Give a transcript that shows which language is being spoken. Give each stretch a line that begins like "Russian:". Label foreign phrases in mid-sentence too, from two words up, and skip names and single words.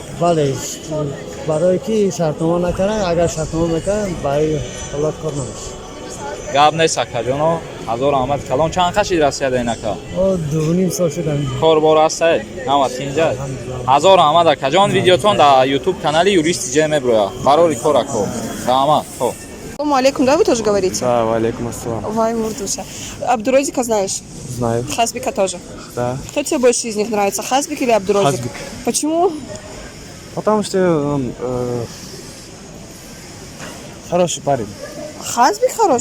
Tajik: бале барое ки шартнома накарданд агар шартнома мекарданд барои ҳолат кор намешад гап нест акаҷоно ҳазор раҳмат калон чанд хашид расиядаин ака 2.5 сол шудам корбор ҳастае ҳамат инҷа ҳазор раҳмат акаҷон видеотон дар YouTube канали юристи ҷ меброяд барори кор ако раҳмат хо
Russian: Салам алейкум, да, вы тоже говорите? Да, валейкум ассалам. Вай, Мурдуша. Абдурозика знаешь? Знаю. Хазбика тоже? Да. Кто тебе больше из них нравится, Хазбик или Абдурозик? Хазбик. Почему? Потому что он хороший парень. Хазбик хороший,